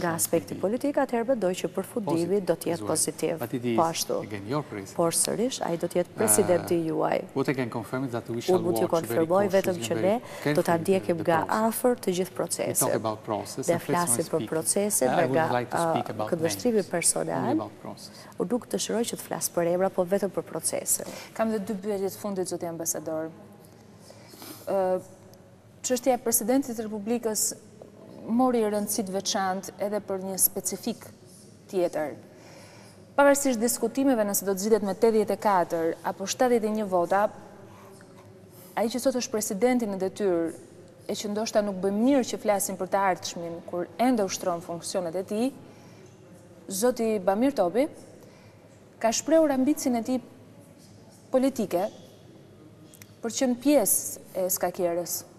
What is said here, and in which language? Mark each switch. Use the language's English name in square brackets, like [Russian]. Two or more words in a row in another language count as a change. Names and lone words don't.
[Albanian] nga aspekti [English] will be [Albanian] politik, atëherë mendoj që përfundimi [English] positive [Albanian] do të [English] as [Albanian] jetë [English] well. [Albanian] pozitiv. [English] But it is, [Albanian] Po ashtu. [English] again, your president. [Albanian] Por sërish, ai do të jetë presidenti juaj. [English] What I can confirm is that we shall [Albanian] Unë mund t'ju [English] watch very [Albanian] konfirmoj vetëm [English] cautiously [Albanian] që [English] and [Albanian] ne [English] very [Albanian] do ta [English] carefully [Albanian] ndjekim [English] the [Albanian] nga [English] process. [Albanian] afër të gjithë [English] We talk [Albanian] procesin. [English] about process, [Albanian] Dhe [English] and personally [Albanian] flasim për [English] speaking, [Albanian] procesin [English] I [Albanian] dhe [English] would [Albanian] nga [English] like to speak about [Albanian] këndvështrimi [English] names, [Albanian] personal. [English] only about process. [Albanian] Unë nuk dëshiroj që të flas për emra, po vetëm për procesin. Kam dhe 2 pyetje të fundit, zoti ambasador. Çështja e presidentit të Republikës mori rëndësi të veçantë edhe për një specifik tjetër. Pavarësisht diskutimeve nëse do të zgjidhet me 84 apo 71 vota, ai që sot është presidenti në detyrë e që ndoshta nuk bëjmë mirë që flasim për të ardhshmin, kur ende ushtron funksionet e tij, zoti Bamir Topi ka shprehur ambicin e tij politike për qenë pjesë e skakjerës.